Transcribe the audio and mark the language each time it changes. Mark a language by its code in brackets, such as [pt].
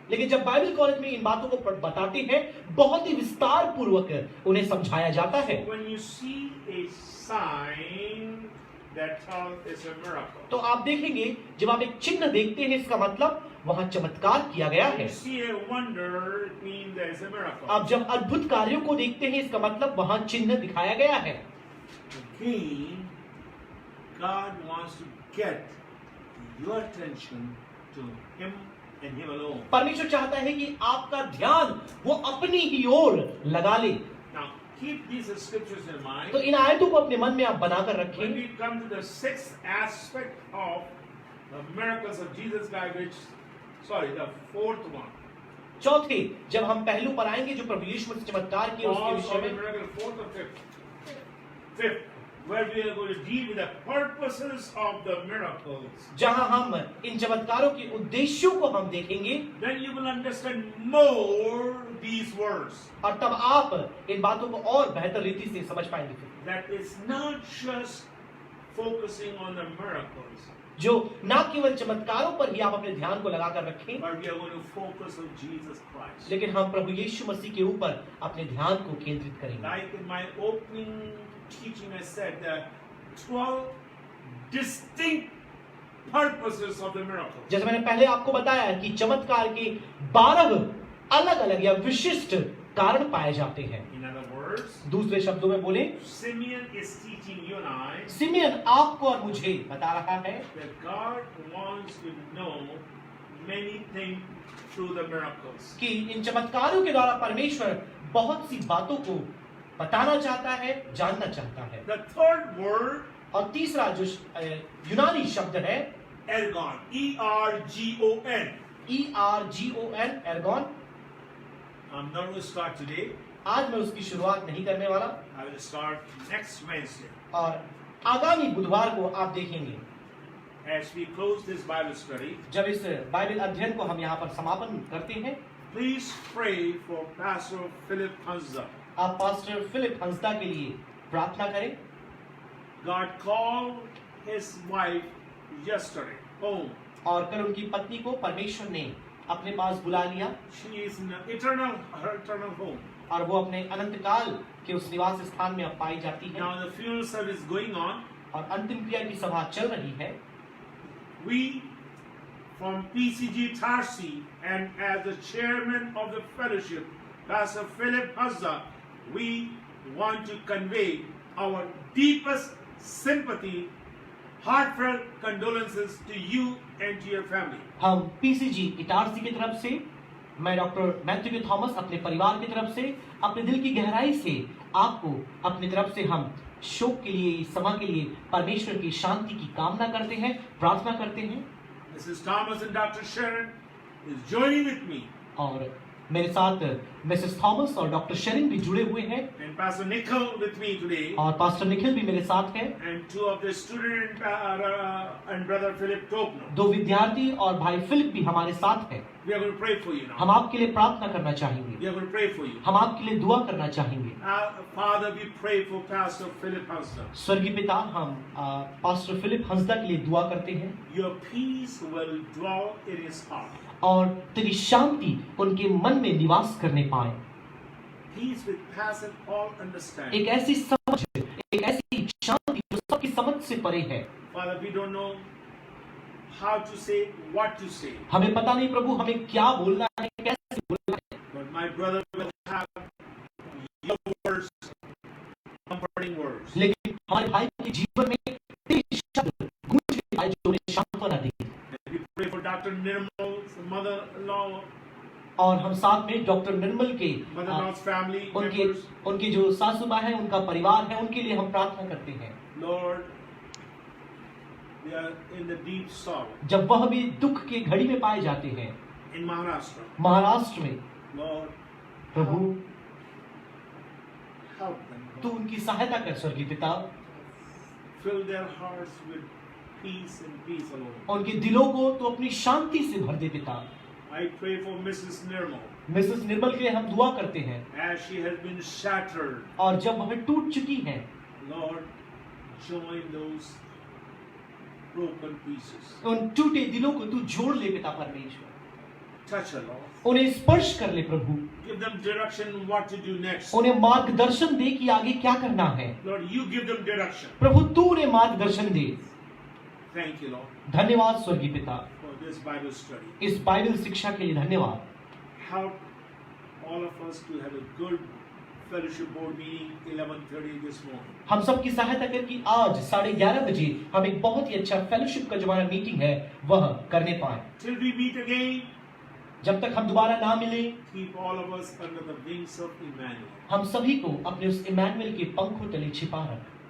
[hi] लेकिन जब Bible college में इन बातों को बताते हैं, बहुत ही विस्तार पूर्वक उन्हें समझाया जाता है। [en] When you see a sign, that tells it's a miracle. [hi] तो आप देखेंगे, जब आप एक चिन्ह देखते हैं, इसका मतलब वहां चमत्कार किया गया [en] When [hi] है। [en] you see a wonder, it means there is a miracle. [hi] आप जब अद्भुत कार्यों को देखते हैं, इसका मतलब वहां चिन्ह दिखाया गया है। [en] Again, God wants to get your attention to Him and Him alone. [hi] परमेश्वर चाहता है कि आपका ध्यान वो अपनी ही ओर लगा ले। [en] Now, keep these scriptures in mind. [hi] तो इन आयतों को अपने मन में आप बनाकर [en] When [hi] रखें। [en] we come to the 6th aspect of the miracles of Jesus Christ, the 4th one. [hi] चौथे, जब हम पहलू पर आएंगे जो प्रभु यीशु मसीह चमत्कार किए उसके [en] All [hi] विषय [en] of the [hi] में, [en] miracle, 4th or 5th? 5th, where we are going to deal with the purposes of the miracles. [hi] जहां हम इन चमत्कारों के उद्देश्यों को हम देखेंगे, [en] Then you will understand more these words. [hi] और तब आप इन बातों को और बेहतर रीति से समझ पाएंगे। [en] That is not just focusing on the miracles, [hi] जो ना केवल चमत्कारों पर ही आप अपने ध्यान को लगाकर रखें, [en] but we are going to focus on Jesus Christ. [hi] लेकिन हम प्रभु यीशु मसीह के ऊपर अपने ध्यान को केंद्रित करेंगे। [en] Like in my opening teaching, I said that 12 distinct purposes of the miracle. [hi] जैसे मैंने पहले आपको बताया कि चमत्कार के 12 अलग-अलग या विशिष्ट कारण पाए जाते हैं। [en] In other words, [hi] दूसरे शब्दों में बोले, [en] Simeon is teaching you and I [hi] simian आपको और मुझे बता रहा है [en] that God wants to know many things through the miracles. [hi] कि इन चमत्कारों के द्वारा परमेश्वर बहुत सी बातों को बताना चाहता है, जानना चाहता है। [en] The third word [hi] और तीसरा जो यूनानी शब्द है [en] ergon, E-R-G-O-N. [hi] ERGON, एर्गोन। [en] I'm not going to start today. [hi] आज मैं उसकी शुरुआत नहीं करने वाला, [en] I will start next Wednesday. [hi] और आगामी बुधवार को आप देखेंगे [en] As we close this Bible study, [hi] जब इस बाइबल अध्ययन को हम यहाँ पर समापन करते हैं। [en] please pray for Pastor Philip Hansa. [hi] आप पास्टर फिलिप हंसदा के लिए प्रार्थना करें। [en] God called his wife yesterday home. [hi] और कल उनकी पत्नी को परमेश्वर ने अपने पास बुला लिया, [en] She is in her eternal home. [hi] और वो अपने अनंत काल के उस निवास स्थान में अब पाई जाती है। [en] Now the funeral service going on. [hi] और अंतिम क्रिया की सभा चल रही है। [en] We from PCG Tarsi and as the chairman of the fellowship, Pastor Philip Hansa, we want to convey our deepest sympathy, heartfelt condolences to you and to your family. [hi] हम PCG Itarsi की तरफ से, मैं डॉक्टर मैथ्यू थॉमस अपने परिवार की तरफ से, अपने दिल की गहराई से आपको अपनी तरफ से हम शोक के लिए, समा के लिए परमेश्वर की शांति की कामना करते हैं, प्रार्थना करते हैं। [en] Mrs. Thomas and Dr. Sharon is joining with me. [hi] और मेरे साथ मिसेस थॉमस और डॉक्टर शेरिन भी जुड़े हुए हैं, [en] And Pastor Nikhil with me today. [hi] और पास्टर निखिल भी मेरे साथ हैं। [en] And two of the student and brother Philip Topno. [hi] दो विद्यार्थी और भाई फिलिप भी हमारे साथ हैं। [en] We are going to pray for you now. [hi] हम आपके लिए प्रार्थना करना चाहेंगे, [en] We are going to pray for you. [hi] हम आपके लिए दुआ करना चाहेंगे। [en] Father, we pray for Pastor Philip Hansa. [hi] स्वर्गीय पिता, हम पास्टर फिलिप हंसदा के लिए दुआ करते हैं, [en] Your peace will dwell in his heart. [hi] और तेरी शांति उनके मन में निवास करने पाए। [en] Peace which passeth all understanding. [hi] एक ऐसी समझ, एक ऐसी शांति जो सबकी समझ से परे है। [en] Father, we don't know how to say, what to say. [hi] हमें पता नहीं प्रभु हमें क्या बोलना है, कैसे बोलना है, [en] But my brother will have your words, comforting words. [hi] लेकिन हमारे भाई के जीवन में तेरे शब्द गूंज के आए जो उन्हें सांत्वना देंगे। [en] And we pray for Dr. Nirmal's mother-in-law, [hi] और हम साथ में डॉक्टर निर्मल के [en] mother-in-law's family members. [hi] उनके जो सासुबा है, उनका परिवार है, उनके लिए हम प्रार्थना करते हैं। [en] Lord, they are in the deep sorrow. [hi] जब वह भी दुख के घड़ी में पाए जाते हैं [en] In Maharashtra. [hi] महाराष्ट्र में, [en] Lord, [hi] प्रभु [en] help them. [hi] तू उनकी सहायता कर स्वर्गीय पिता, [en] Fill their hearts with peace and peace alone. [hi] उनके दिलों को तो अपनी शांति से भर दे पिता। [en] I pray for Mrs. Nirmal [hi] Mrs निर्मल के लिए हम दुआ करते हैं, [en] as she has been shattered. [hi] और जब वह टूट चुकी हैं, [en] Lord, join those broken pieces. [hi] उन टूटे दिलों को तू जोड़ ले पिता परमेश्वर, [en] Touch her, Lord. [hi] उन्हें स्पर्श कर ले प्रभु, [en] Give them direction on what to do next. [hi] उन्हें मार्गदर्शन दे कि आगे क्या करना है। [en] Lord, you give them direction. [hi] प्रभु तू उन्हें मार्गदर्शन दे। [en] Thank you, Lord, [hi] धन्यवाद स्वर्गीय पिता, [en] for this Bible study. [hi] इस बाइबल शिक्षा के लिए धन्यवाद। [en] Help all of us to have a good fellowship board meeting 11:30 this morning. [hi] हम सबकी सहायता कर कि आज 11:30 बजे हम एक बहुत ही अच्छा फेलोशिप का जो हमारा मीटिंग है वह करने पाए। [en] Till we meet again, [hi] जब तक हम दोबारा ना मिले, [en] keep all of us under the wings of Emmanuel. [hi] हम सभी को अपने उस इमैनुअल के पंखों तले छिपा रख।